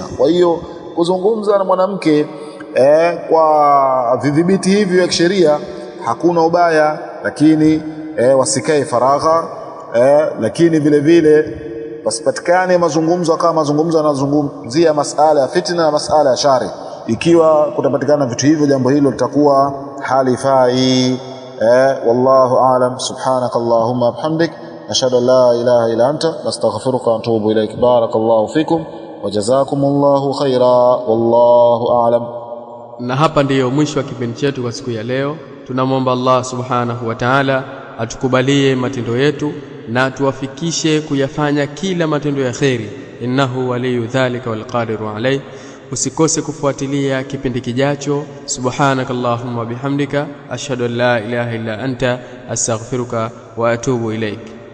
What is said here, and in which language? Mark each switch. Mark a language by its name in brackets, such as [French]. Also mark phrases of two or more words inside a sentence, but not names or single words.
[Swahili] Kwa hiyo kuzungumza na mwanamke kwa vidhibiti hivi vya kisheria hakuna ubaya, lakini wasikae faragha, lakini vile vile wasipatikane mazungumzo kama mazungumzo yanazungumzia masala ya fitna na masala ya shari. Ikiwa kutapatikana vitu hivyo, jambo hilo litakuwa halifai. [Arabic] والله أعلم. سبحانك اللهم بحمدك، أشهد أن لا إله إلا أنت، نستغفرك وأتوب إليك. بارك الله فيكم وجزاكم الله خيرا، والله أعلم. [Swahili] Na hapa ndiyo mwisho wa kipindi chetu kwa siku ya leo. Tunamwomba [Arabic] الله سبحانه وتعالى [Swahili] atukubalie matendo yetu na tuwafikishe kuyafanya kila matendo ya kheri, [Arabic] إنه ولي ذلك والقادر عليه. [Swahili] Usikose kufuatilia kipindi kijacho. [Arabic] سبحانك اللهم وبحمدك، أشهد أن لا إله إلا أنت، أستغفرك وأتوب إليك.